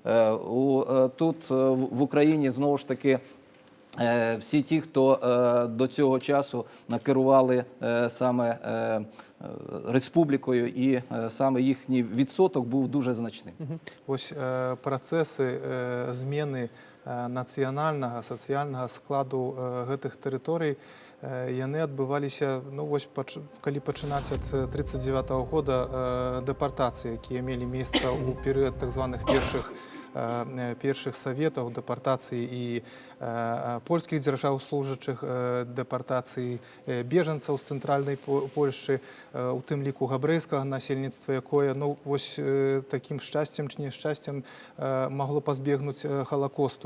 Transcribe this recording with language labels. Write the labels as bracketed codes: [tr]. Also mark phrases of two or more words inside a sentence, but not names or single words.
[uk] Тут в Україні, знову ж таки, всі ті, хто до цього часу керували саме республікою, і саме їхній відсоток був дуже значним. Ось процеси зміни [be] нацыянальнага, сацыяльнага складу гэтых тэрыторый яны адбываліся, ну, вось, калі пачынаць ад 1939 года дэпартацыі, якія мелі месца ў перыяд так званых першых саветаў, дэпартацыі і польскіх дзяржаўслужачых, дэпартацыі бежанцаў з цэнтральнай Польшчы, у тым ліку габрэйскага насельніцтва, якое, ну, вось такім шчасцем ці няшчасцем магло пазбегнуць Халакосту.